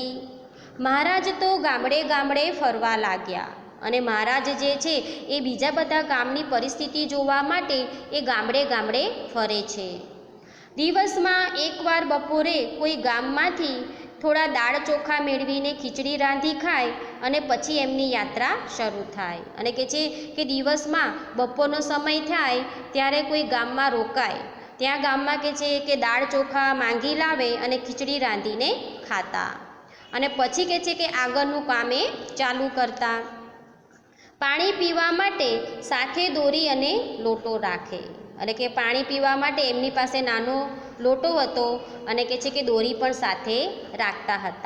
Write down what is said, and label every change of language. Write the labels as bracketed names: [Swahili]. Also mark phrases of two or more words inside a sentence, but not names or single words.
[Gujarati] મહારાજ તો ગામડે ગામડે ફરવા લાગ્યા અને મહારાજ જે છે એ બીજા બધા ગામની પરિસ્થિતિ જોવા માટે એ ગામડે ગામડે ફરે છે। દિવસ મેં એક બાર બપોરે કોઈ ગામ મેં થોડા દાળ ચોખા મેળવીને ખીચડી રાંધી ખાય અને પછી એમની યાત્રા શરૂ થાય। અને કે છે કે દિવસ મેં બપોરનો સમય થાય ત્યારે કોઈ ગામ મેં રોકાય, ત્યાં ગામ મેં કે છે કે દાળ ચોખા માંગી લાવે અને ખીચડી રાંધીને ખાતા અને પછી કે છે કે આગળનું કામે ચાલુ કરતા। પાણી પીવા માટે સાથે દોરી અને લોટો રાખે। અને કે પાણી પીવા માટે એમની પાસે નાનો લોટો હતો અને કે છે કે દોરી પણ સાથે રાખતા હતા।